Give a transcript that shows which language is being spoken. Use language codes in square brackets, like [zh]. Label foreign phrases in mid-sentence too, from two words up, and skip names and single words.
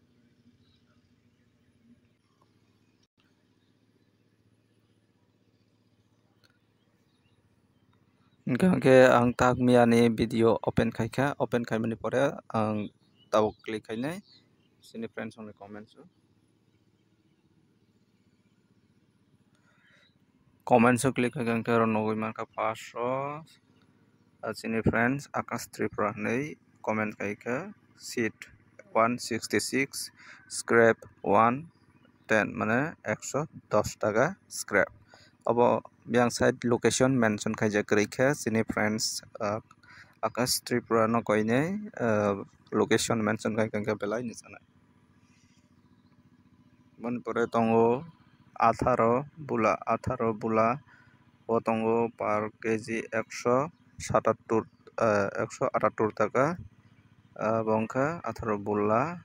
[trp] Gangke ang tag miani video open khaimani pore ang tabok click khainai sini friends ongni comments click hai gangke ro nogoi manka 500 sini friends Akash Tripura nei comment khaika seat 166 scrap 110 মানে 110 টাকা scrap abo yang side [en] location mention [trp] khaijak reikha sini friends Akash Tripura no koine [en] location mention [trp] khai kangka belai ni sana mon pore tongo 18 bula tongo per kg 178 টাকা bongkha 18 bulla